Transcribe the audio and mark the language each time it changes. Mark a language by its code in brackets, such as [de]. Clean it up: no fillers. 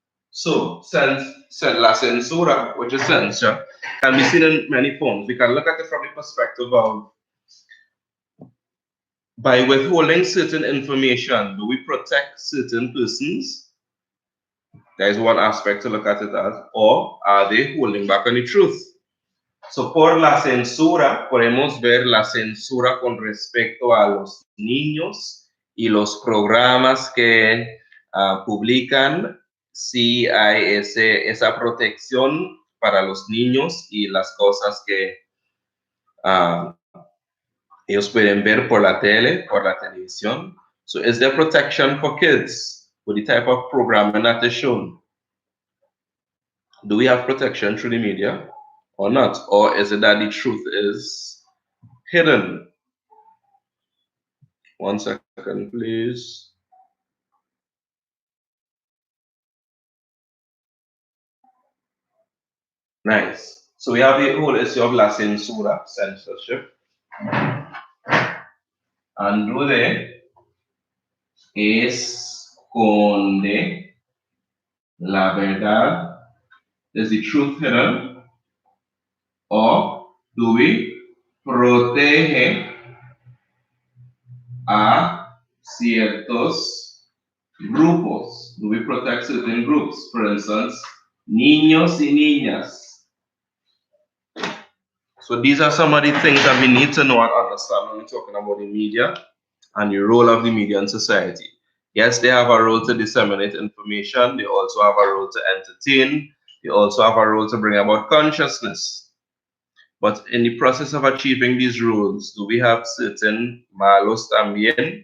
[en] So, [es] la censura, [en] which is censure, can be seen in many forms. We can look at it from the perspective of by withholding certain information, do we protect certain persons? There is one aspect to look at it as, or are they holding back on the truth? So, [es] por la censura, podemos ver la censura con respecto a los niños y los programas que publican, si hay esa protección para los niños y las cosas que ellos pueden ver por la tele, por la televisión. [en] So is there protection for kids with the type of programming that is shown? Do we have protection through the media or not? Or is it that the truth is hidden? 1 second, please. Nice. So we have the whole issue of [es] la censura, [en] censorship. [es] Andude esconde la verdad. [en] Is the truth hidden? Or do we [es] protege a ciertos grupos? [en] Do we protect certain groups? For instance, [es] niños y niñas. [en] So these are some of the things that we need to know and understand when we're talking about the media and the role of the media in society. Yes, they have a role to disseminate information. They also have a role to entertain. They also have a role to bring about consciousness. But in the process of achieving these roles, do we have certain [es] malos también?